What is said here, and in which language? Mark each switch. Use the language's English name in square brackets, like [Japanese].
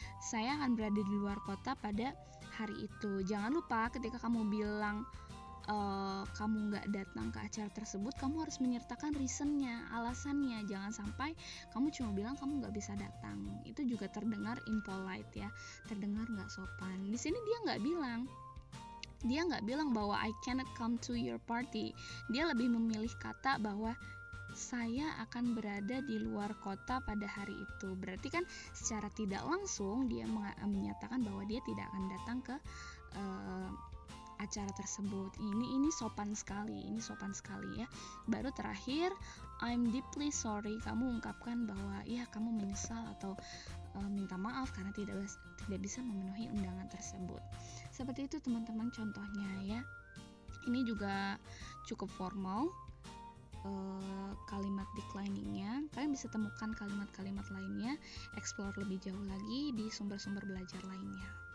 [Indonesian] Saya akan berada di luar kota pada hari itu. Jangan lupa ketika kamu bilang kamu nggak datang ke acara tersebut, kamu harus menyertakan reasonnya, alasannya. Jangan sampai kamu cuma bilang kamu nggak bisa datang. Itu juga terdengar impolite ya, terdengar nggak sopan. Di sini dia nggak bilang bahwa [English] I cannot come to your party. [Indonesian] Dia lebih memilih kata bahwa saya akan berada di luar kota pada hari itu. Berarti kan secara tidak langsung dia menyatakan bahwa dia tidak akan datang ke acara tersebut. Ini sopan sekali ya. Baru terakhir, [English] I'm deeply sorry. [Indonesian] Kamu ungkapkan bahwa ya kamu menyesal atau minta maaf karena tidak bisa memenuhi undangan tersebut. Seperti itu teman-teman contohnya ya. Ini juga cukup formal. Kalimat decliningnya, kalian bisa temukan kalimat-kalimat lainnya, explore lebih jauh lagi di sumber-sumber belajar lainnya.